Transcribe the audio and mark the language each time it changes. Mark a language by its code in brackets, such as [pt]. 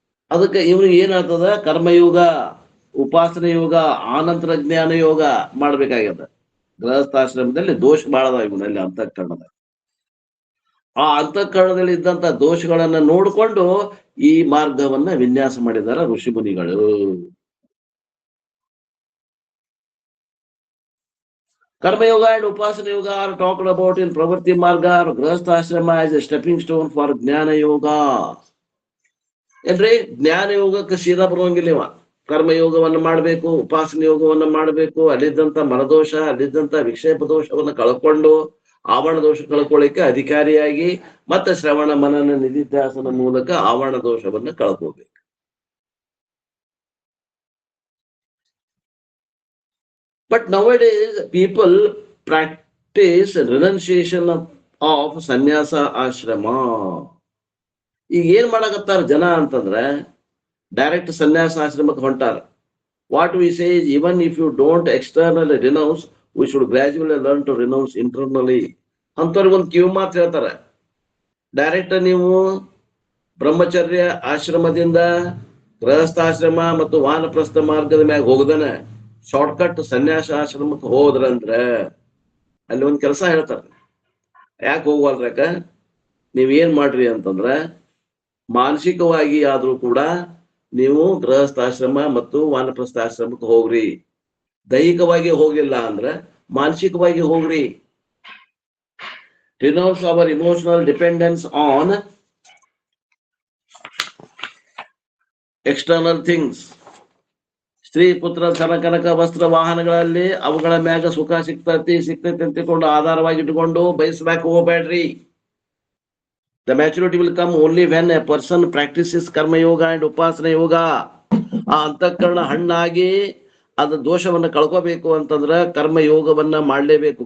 [kn] ಅದಕ್ಕೆ ಇವನಿಗೆ ಏನಾಗ್ತದ? ಕರ್ಮಯೋಗ, ಉಪಾಸನೆ ಯೋಗ, ಆನಂತರ ಜ್ಞಾನ ಯೋಗ ಮಾಡ್ಬೇಕಾಗ್ಯದ. ಗೃಹಸ್ಥಾಶ್ರಮದಲ್ಲಿ ದೋಷ ಬಾಳದ ಇವನಲ್ಲಿ ಅಂತಃಕರಣದ. ಆ ಅಂತಃಕರಣದಲ್ಲಿ ಇದ್ದಂತ ದೋಷಗಳನ್ನ ನೋಡಿಕೊಂಡು ಈ ಮಾರ್ಗವನ್ನ ವಿನ್ಯಾಸ ಮಾಡಿದಾರ ಋಷಿ ಮುನಿಗಳು. [en] Karmayoga and upasana yoga are talked about in Pravritti Marga or Grihastha Ashrama as a stepping stone for Jnana Yoga. [kn] ಏನ್ರಿ ಜ್ಞಾನ ಯೋಗಕ್ಕೆ ಸೀದಾ ಬರುವಂಗಿಲ್ಲ ಇವ. ಕರ್ಮಯೋಗವನ್ನ ಮಾಡ್ಬೇಕು, ಉಪಾಸನ ಯೋಗವನ್ನ ಮಾಡ್ಬೇಕು, ಅಲ್ಲಿದ್ದಂತ ಮನದೋಷ, ಅಲ್ಲಿದ್ದಂತ ವಿಕ್ಷೇಪ ದೋಷವನ್ನ ಕಳ್ಕೊಂಡು ಆವರಣ ದೋಷ ಕಳ್ಕೊಳ್ಳಿಕ್ಕೆ ಅಧಿಕಾರಿಯಾಗಿ ಮತ್ತೆ ಶ್ರವಣ ಮನನ ನಿಧಿಧ್ಯಾಸನ ಮೂಲಕ ಆವರಣ ದೋಷವನ್ನ ಕಳ್ಕೋಬೇಕು. [en] But nowadays people practice renunciation of sanyasa ashrama. [kn] ಈಗ ಏನ್ ಮಾಡಕತ್ತಾರ ಜನ ಅಂತಂದ್ರೆ ಡೈರೆಕ್ಟ್ ಸನ್ಯಾಸ ಆಶ್ರಮಕ್ಕೆ ಹೊಂಟಾರ. [en] What we say is even if you don't externally renounce, we should gradually learn to renounce internally. [kn] ಅಂತವ್ರಿಗೆ ಒಂದು ಕಿವಿ ಮಾತು ಹೇಳ್ತಾರೆ. ಡೈರೆಕ್ಟ್ ನೀವು ಬ್ರಹ್ಮಚರ್ಯ ಆಶ್ರಮದಿಂದ ಗೃಹಸ್ಥಾಶ್ರಮ ಮತ್ತು ವಾನಪ್ರಸ್ಥ ಮಾರ್ಗದ ಮ್ಯಾಗ ಹೋಗದನೆ ಶಾರ್ಟ್ಕಟ್ ಸನ್ಯಾಸ ಆಶ್ರಮಕ್ಕೆ ಹೋದ್ರಂದ್ರೆ ಅಲ್ಲಿ ಒಂದ್ ಕೆಲಸ ಹೇಳ್ತಾರೆ. ಯಾಕೆ ಹೋಗಲ್ರಕ, ನೀವೇನ್ ಮಾಡ್ರಿ ಅಂತಂದ್ರ ಮಾನಸಿಕವಾಗಿ ಆದ್ರೂ ಕೂಡ ನೀವು ಗೃಹಸ್ಥಾಶ್ರಮ ಮತ್ತು ವಾನಪ್ರಸ್ಥಾಶ್ರಮಕ್ಕೆ ಹೋಗ್ರಿ. ದೈಹಿಕವಾಗಿ ಹೋಗಿಲ್ಲ ಅಂದ್ರೆ ಮಾನಸಿಕವಾಗಿ ಹೋಗ್ರಿ. [en] Renounce our emotional dependence on external things. [kn] ಸ್ತ್ರೀ ಪುತ್ರ ಧನ ಕನಕ ವಸ್ತ್ರ ವಾಹನಗಳಲ್ಲಿ ಅವುಗಳ ಮ್ಯಾಗ ಸುಖ ಸಿಗ್ತೈತಿ ಅಂತಿಕೊಂಡು ಆಧಾರವಾಗಿ ಇಟ್ಕೊಂಡು ಬಯಸ್ಬೇಕು ಹೋಗ್ಬೇಡ್ರಿ. [en] The maturity will come only when a person practices karma yoga and upasana yoga. [kn] ಆ ಅಂತಃಕರಣ ಹಣ್ಣಾಗಿ ಅದ ದೋಷವನ್ನ ಕಳ್ಕೋಬೇಕು ಅಂತಂದ್ರ ಕರ್ಮಯೋಗವನ್ನ ಮಾಡ್ಲೇಬೇಕು.